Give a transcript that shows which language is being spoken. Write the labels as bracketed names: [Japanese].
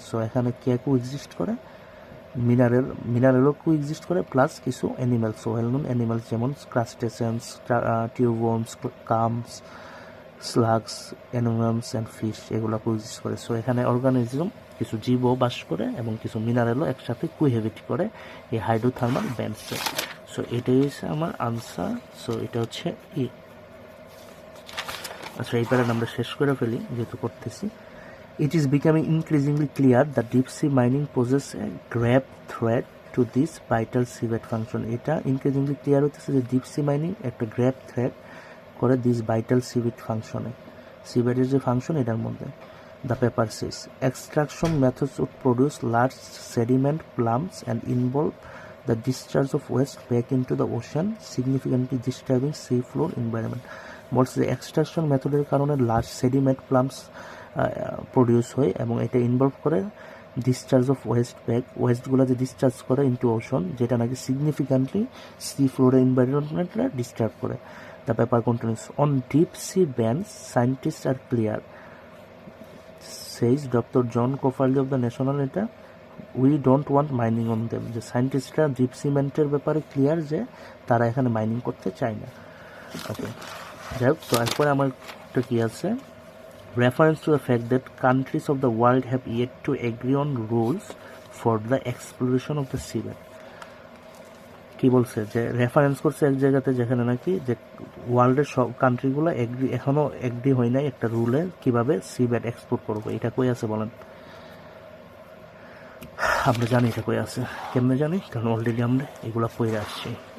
[Bangla] So এখানে কে exist করে, মিনারেলও exist করে, প্লাস কিছু অ্যানিমেলস, ওয়েল নোন অ্যানিমেলস যেমন ক্রাস্টেসিয়ান্স, টিউবওয়ার্মস, কামস, স্লাগস, অ্যানিমালস অ্যান্ড ফিশ, এগুলো এক্সিস্ট করে। সো এখানে অর্গানিজম কিছু জীবও বাস করে এবং কিছু মিনারেলও একসাথে কোহেবিট করে এই হাইড্রোথার্মাল ব্যান্ডসে। সো এটাই হচ্ছে আমার আনসার। সো এটা হচ্ছে ই। আচ্ছা, এই প্যারাটা আমরা শেষ করে ফেলি যেহেতু করতেছি। [English] It is becoming increasingly clear that deep sea mining poses a grave threat to this vital seabed function. [Bangla] এটা [English] increasingly clear [Bangla] হতেছে যে ডিপ সি মাইনিং একটা গ্রেভ থ্রেট করে দিস ভাইটাল সিবেড ফাংশনে, সিবেডের যে ফাংশন এটার মধ্যে। [English] The paper says extraction methods would produce large sediment plumes and involve the discharge of waste back into the ocean, significantly disturbing sea floor environment. [Bangla] বলছে যে extraction মেথডের কারণে large sediment প্লাম্পস produce হয় এবং এটা ইনভলভ করে ডিসচার্জ অফ ওয়েস্টগুলো যে discharge করে ইনটু ওশন, যেটা নাকি সিগনিফিক্যান্টলি সি ফ্লোরের এনভায়রনমেন্টটা ডিস্টার্ব করে। [English] the paper continues on deep sea bands scientist are clear, says doctor John Koferly of the national, এটা we don't want mining on them, [Bangla] যে সায়েন্টিস্টরা ডিপ সিমেন্টের ব্যাপারে ক্লিয়ার যে তারা এখানে মাইনিং করতে চায় না। ওকে, যাই হোক, তো এরপরে আমার একটা কী আছে, [English] reference to the fact that countries of the world have yet to agree on rules for the exploration of the seabed. [Bangla] কি বলছে যে রেফারেন্স করছে এক জায়গাতে যেখানে নাকি যে ওয়ার্ল্ডের সব কান্ট্রিগুলো এখনো এগ্রি হয় নাই একটা রুলে কিভাবে সিবেড এক্সপ্লোর করবো। এটা কই আছে বলেন? আমরা জানি এটা কই আছে, কেমনে জানি? কারণ অলরেডি আমরা এগুলো পড়ে আসছি।